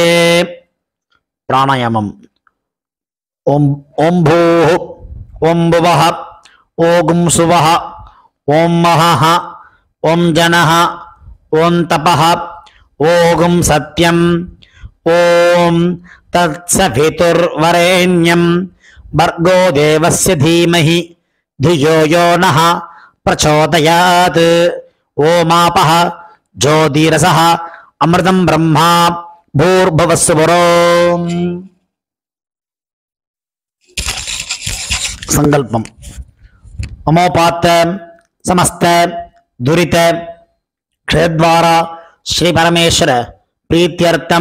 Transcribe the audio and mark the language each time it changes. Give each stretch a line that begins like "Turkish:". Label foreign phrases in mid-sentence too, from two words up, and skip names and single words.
Sanskrit: பிராணாயாமம். ஓம் ஓம் பூஹ் ஓம் புவஹ ஓம் சுவஹ ஓம் மஹஹ ஓம் ஜனஹ ஓம் தபஹ ஓம் சத்யம் ஓம் தத்சவிதுர்வரேண்யம் பர்கோ தேவஸ்ய தீமஹி धियो यो नः प्रचोदयात्. ओमापः ज्योतिरसः अमृतं ब्रह्मा भूर्भुवस्सुवरो. संकल्पम. ममोपात समस्त दुरित क्षयद्वारा श्री परमेश्वर प्रीत्यर्थम